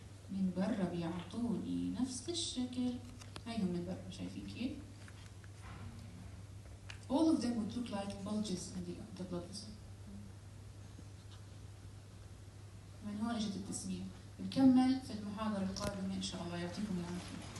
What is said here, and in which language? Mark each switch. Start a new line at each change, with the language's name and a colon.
Arabic: من برا بيعطوني نفس الشكل. هيهم من برا شايفين كيف؟
English: All of them would look like bulges in the blood vessel.
Arabic: من هون اجت التسمية. بنكمل في المحاضرة القادمة إن شاء الله. يعطيكم العافية.